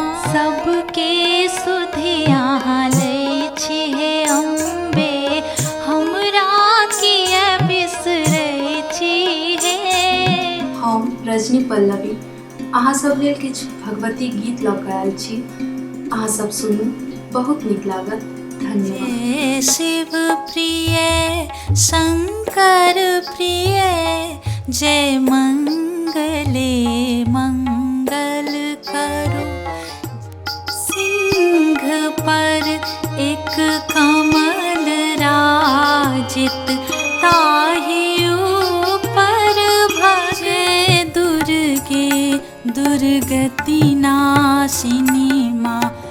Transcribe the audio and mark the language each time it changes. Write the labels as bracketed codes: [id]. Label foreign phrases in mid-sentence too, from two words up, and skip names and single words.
[mai] सबके सुधिया लै छी हे अम्बे, हमरा किए बिसरै छी हे। हम रजनी पल्लवी अहाँ सब लेल किछु भगवती गीत लऽ कऽ आयल छी, अहाँ सब सुनू, बहुत नीक लागत। धन्यवाद। हे शिव प्रिय शंकर प्रिय, जय मंगले मंगल करो। सिंह पर एक कमल राजित, ताहि ऊपर भजे दुर्गे दुर्गति नाशिनी माँ।